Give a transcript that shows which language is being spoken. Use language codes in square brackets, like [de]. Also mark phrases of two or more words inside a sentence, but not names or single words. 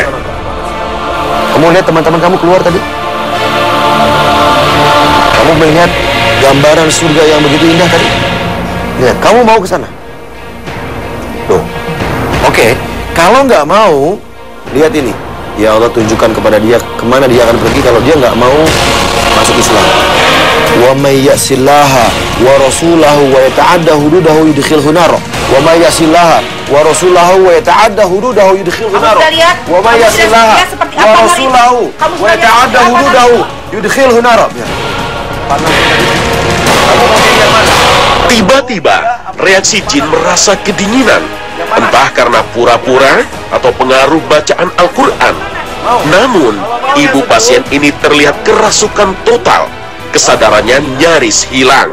[id] Kamu lihat teman-teman kamu keluar tadi? Kamu melihat gambaran surga yang begitu indah tadi? Lihat, kamu mau ke sana? Tuh. Oke, kalau nggak mau, lihat ini. Ya Allah, tunjukkan kepada dia kemana dia akan pergi kalau dia nggak mau masuk Islam. [ar] ومن يعص الله ورسوله ويتعد حدوده يدخله نار. ومن يعص الله ورسوله ويتعد حدوده يدخله نار. ومن يعص الله ورسوله ويتعد حدوده يدخله نار. [id] Tiba-tiba, reaksi jin merasa kedinginan, entah karena pura-pura atau pengaruh bacaan Al-Quran. Namun, ibu pasien ini terlihat kerasukan total, kesadarannya nyaris hilang.